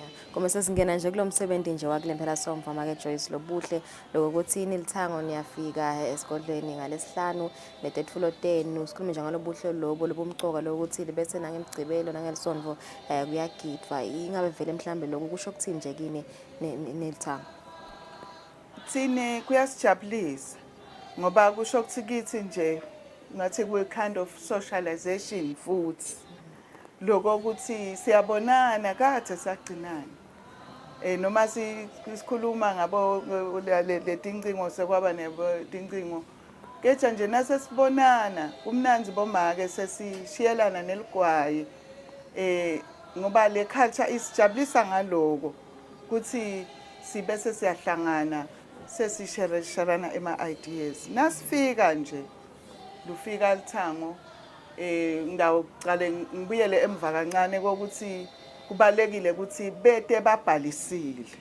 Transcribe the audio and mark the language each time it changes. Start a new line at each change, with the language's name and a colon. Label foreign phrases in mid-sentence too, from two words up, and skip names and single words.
Swati: Koma sesingena nje kulomsebenzi nje wakulempela somva make Joyce lobuhle lokuthini lithango niyafika esigodlweni ngalesihlanu netetfulo 10 usikhulume nje ngalobuhle lobo lobumcoka lokuthi bese nangemgcibelo nangelisonto kuyagidwa ingabe vele mhlambe lokho kusho ukuthini nje kini nelithango Thine kuyasijabulisa ngoba kusho ukuthi kithi nje ngathi we
English: kind of socialization
Swati: futhi lokho ukuthi siyabonana kade sagcinana noma sikhuluma ngabo letincingo sekwaba netincingo kecha nje nasesibonana kumnanzi bomake sesishiyelana neligwayi ngoba le culture isijabulisa ngaloko kuthi sibe sesiyahlangana sesisherana ema-ideas nasifika nje lufika lithango ngawuqale ngibuyele emva kancane kokuthi kubalekile ukuthi bete babhalisile